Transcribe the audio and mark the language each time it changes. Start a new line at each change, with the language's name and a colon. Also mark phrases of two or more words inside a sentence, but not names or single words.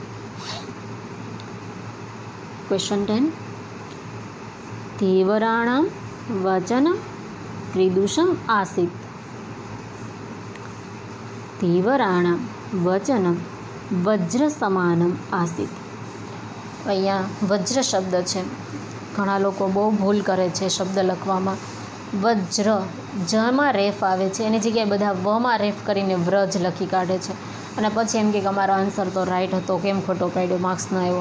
English: क्वेश्चन 10.
Sanskrit: धीवराणां वचनं कीदृशम् आसीत्? धीवराणां वचनं वज्रसमानम् आसीत्.
Gujarati: અહીંયા વજ્ર શબ્દ છે, ઘણા લોકો બહુ ભૂલ કરે છે શબ્દ લખવામાં. વજ્ર જમાં રેફ આવે છે, એની જગ્યાએ બધા વમાં રેફ કરીને વ્રજ લખી કાઢે છે અને પછી એમ કે અમારો આન્સર તો રાઈટ હતો, કેમ ખોટો પાડ્યો, માર્ક્સ ન આવ્યો.